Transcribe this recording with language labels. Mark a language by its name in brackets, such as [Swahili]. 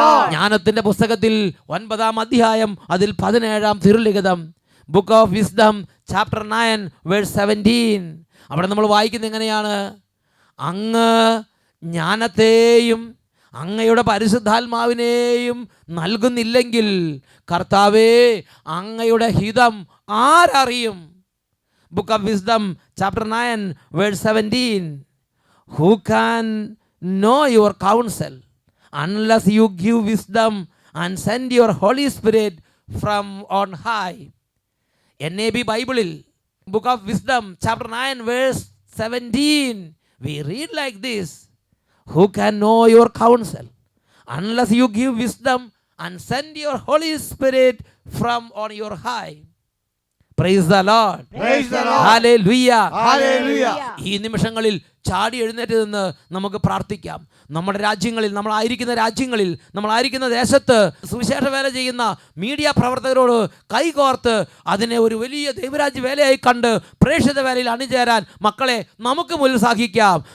[Malayalam] ജ്ഞാനത്തിന്റെ പുസ്തകത്തിൽ 9ാം അധ്യായം അതിൽ 17ാം തിരുലിഖിതം, [English] Book of Wisdom chapter 9 verse 17, [Malayalam] അവിടെ നമ്മൾ വായിക്കുന്നത് എങ്ങനെയാണ്? അങ്ങ് ജ്ഞാനത്തെയും അങ്ങയുടെ പരിശുദ്ധാത്മാവിനെയും നൽകുന്നില്ലെങ്കിൽ കർത്താവേ അങ്ങയുടെ ഹിതം ആരറിയും? [English] Book of Wisdom chapter 9 verse 17, who can know your counsel unless you give wisdom and send your Holy Spirit from on high? NAB ബൈബിളിൽ Book of Wisdom chapter 9 verse 17 we read like this, who can know your counsel unless you give wisdom and send your Holy Spirit from on your high. Praise the Lord. Praise the Lord. Hallelujah. Hallelujah. [Malayalam] ഈ നിമിഷങ്ങളിൽ ചാടി എഴുന്നേറ്റ് നിന്ന് നമുക്ക് പ്രാർത്ഥിക്കാം. നമ്മുടെ രാജ്യങ്ങളിൽ, നമ്മളായിരിക്കുന്ന രാജ്യങ്ങളിൽ, നമ്മളായിരിക്കുന്ന ദേശത്ത് സുവിശേഷ വേല ചെയ്യുന്ന മീഡിയ പ്രവർത്തകരോട് കൈകോർത്ത് അതിനെ ഒരു വലിയ ദൈവരാജ്യ വേലയായി കണ്ട് പ്രേക്ഷിത വേലയിൽ അണിചേരാൻ മക്കളെ നമുക്ക് ഉത്സാഹിക്കാം.